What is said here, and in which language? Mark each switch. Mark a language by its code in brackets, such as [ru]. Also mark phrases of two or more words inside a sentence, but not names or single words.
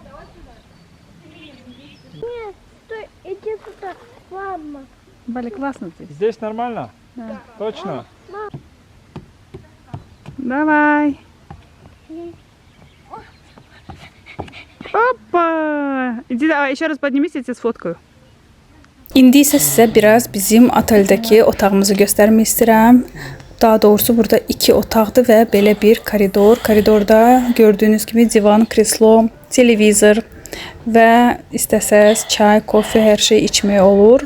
[ru] Нет, стой, иди сюда, мама. Бали, классно здесь. Здесь нормально? Да. Точно? Давай. Опа! Иди, давай, еще раз поднимись, я тебя сфоткаю. [az] İndi isə sizə biraz bizim oteldəki otağımızı göstərmək istəyirəm. Daha doğrusu burada 2 otaqdır və belə bir koridor. Koridorda gördüyünüz kimi divan, kreslo, televizor və istəsəz çay, kofe, hər şey içmək olur.